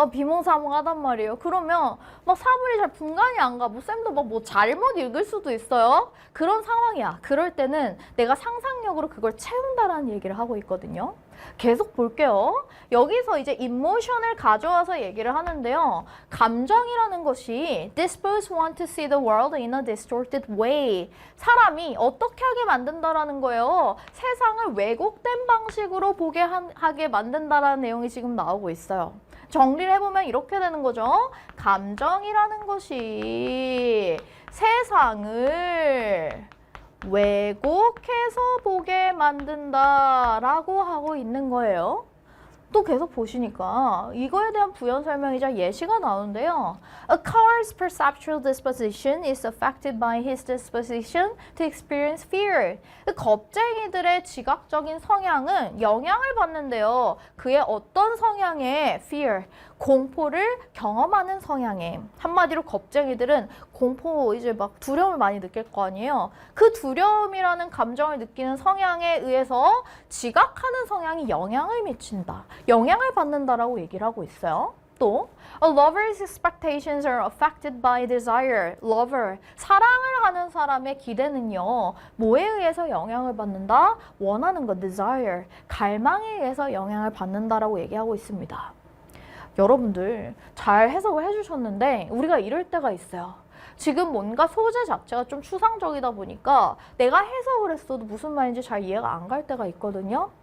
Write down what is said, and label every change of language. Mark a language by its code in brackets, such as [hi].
[ko] 비몽사몽하단 말이에요. 그러면 막 사물이 잘 분간이 안 가. 뭐 쌤도 막 뭐 잘못 읽을 수도 있어요. 그런 상황이야. 그럴 때는 내가 상상력으로 그걸 채운다라는 얘기를 하고 있거든요. 계속 볼게요. 여기서 이제 emotion을 가져와서 얘기를 하는데요. 감정이라는 것이 [en] dispose one to see the world in a distorted way. [ko] 사람이 어떻게 하게 만든다라는 거예요. 세상을 왜곡된 방식으로 하게 만든다라는 내용이 지금 나오고 있어요. 정리를 해보면 이렇게 되는 거죠. 감정이라는 것이 세상을 왜곡해서 보게 만든다라고 하고 있는 거예요. 또 계속 보시니까 이거에 대한 부연 설명이자 예시가 나오는데요. [en] A coward's perceptual disposition is affected by his disposition to experience fear. [ko] 겁쟁이들의 지각적인 성향은 영향을 받는데요. 그의 어떤 성향에 fear, 공포를 경험하는 성향에. 한마디로 겁쟁이들은 공포, 이제 막 두려움을 많이 느낄 거 아니에요. 그 두려움이라는 감정을 느끼는 성향에 의해서 지각하는 성향이 영향을 미친다. 영향을 받는다라고 얘기를 하고 있어요. 또 [en] A lover's expectations are affected by desire. [ko] Lover, 사랑을 하는 사람의 기대는요. 뭐에 의해서 영향을 받는다? 원하는 것, desire, 갈망에 의해서 영향을 받는다라고 얘기하고 있습니다. 여러분들 잘 해석을 해주셨는데 우리가 이럴 때가 있어요. 지금 뭔가 소재 자체가 좀 추상적이다 보니까 내가 해석을 했어도 무슨 말인지 잘 이해가 안 갈 때가 있거든요.